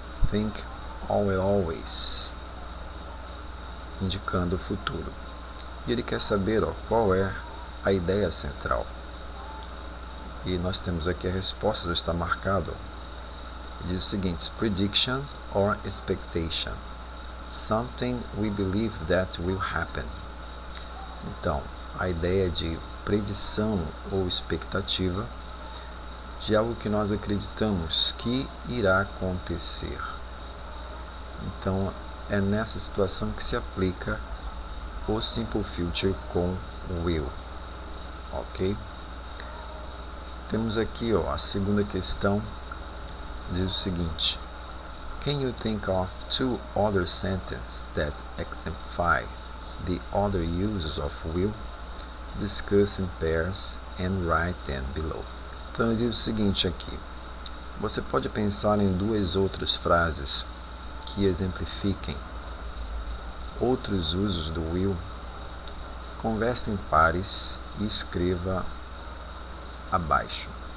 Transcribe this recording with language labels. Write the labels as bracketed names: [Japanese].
[English] Think always, [Portuguese] indicando o futuro. E ele quer saber, qual é a ideia central. E nós temos aqui a resposta, já está marcado. Diz o seguinte: [English] prediction or expectation. Something we believe that will happen. [Portuguese] Então, a ideia de predição ou expectativa de algo que nós acreditamos que irá acontecer. Então, é nessa situação que se aplica o Simple Future com will, ok? Temos aqui, a segunda questão, diz o seguinte: [English] Can you think of two other sentences that exemplify the other uses of will? Discuss in pairs and write them below. [Portuguese] Então ele diz o seguinte aqui: você pode pensar em duas outras frases que exemplifiquem outros usos do will. Converse em pares e escreva abaixo.